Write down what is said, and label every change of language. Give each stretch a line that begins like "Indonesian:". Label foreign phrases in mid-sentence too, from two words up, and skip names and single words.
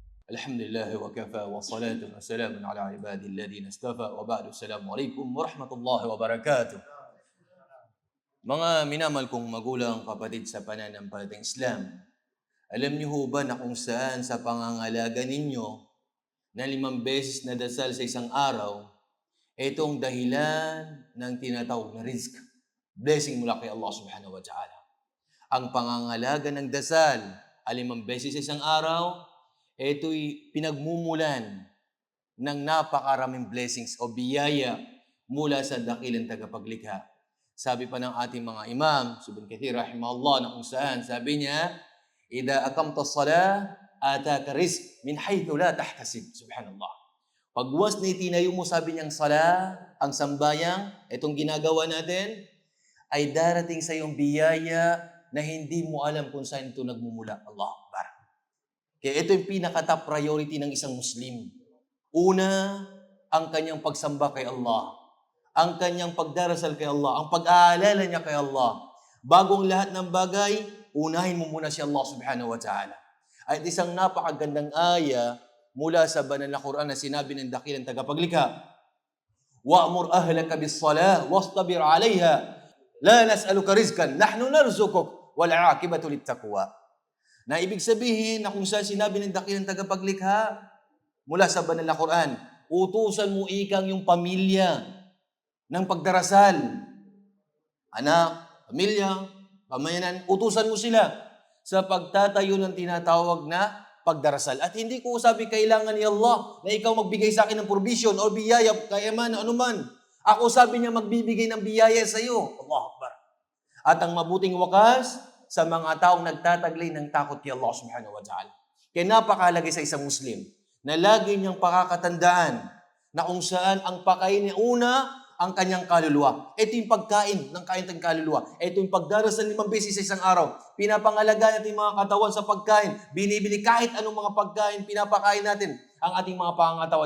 Arabic: الحمد لله وكفى والصلاة والسلام على عباده الذين اصطفى وبعد. السلام عليكم ورحمة الله وبركاته.
Filipino: Mga minamahal kong magulang, kapatid sa pananampalatayang Islam, alam niyo ho ba na kung saan sa pangangalaga ninyo na 5 beses na dasal sa isang araw, itong dahilan ng tinatawag na rizq, blessing mula kay Allah
Arabic: سبحانه وتعالى.
Filipino: Ang pangangalaga ng dasal, 5 beses sa isang araw, ito'y pinagmumulan ng napakaraming blessings o biyaya mula sa dakilang tagapaglikha. Sabi pa ng ating mga imam, Ibn Kathir rahimahullah, na kung saan, sabi niya,
Arabic: "إذا أقمت الصلاة أتاك الرزق من حيث لا تحتسب. سبحان الله.
Filipino: Pagwas na itinayo mo, sabi niyang salah, ang sambayang, itong ginagawa natin, ay darating sa iyong biyaya na hindi mo alam kung saan ito nagmumula.
Arabic: الله أكبر.
Filipino: Kaya ito yung pinaka-
English: top priority
Filipino: ng isang Muslim. Una, ang kanyang pagsamba kay Allah. Ang kanyang pagdarasal kay Allah. Ang pag-aalala niya kay Allah. Bagong lahat ng bagay, unahin mo muna si Allah
Arabic: سبحانه وتعالى.
Filipino: At isang napakagandang aya mula sa banal na Quran na sinabi ng dakilang tagapaglikha,
Arabic: "وأمر أهلك بالصلاة واصطبر عليها. لا نسألك رزقا نحن نرزقك والعاقبة للتقوى."
Filipino: Na ibig sabihin na kung saan sinabi ng dakilang tagapaglikha mula sa banal na Quran, utusan mo ikang yung pamilya ng pagdarasal. Anak, pamilya, pamayanan, utusan mo sila sa pagtatayo ng tinatawag na pagdarasal. At hindi ko sabi kailangan ni Allah na ikaw magbigay sa akin ng provision o biyaya, kayaman, anuman. Ako sabi niya magbibigay ng biyaya sa iyo.
Arabic: الله أكبر.
Filipino: At ang mabuting wakas sa mga taong nagtataglay ng takot kay Allah
Arabic: سبحانه وتعالى.
Filipino: Kaya napakahalaga sa isang Muslim na lagi niyang pakakatandaan na kung saan ang pagkain niya una, ang kanyang kaluluwa. Ito yung pagkain ng kanyang kaluluwa. Ito yung pagdarasal 5 beses sa isang araw. Pinapangalagaan natin yung mga katawan sa pagkain. Binibili kahit anong mga pagkain, pinapakain natin ang ating mga pangangatawan.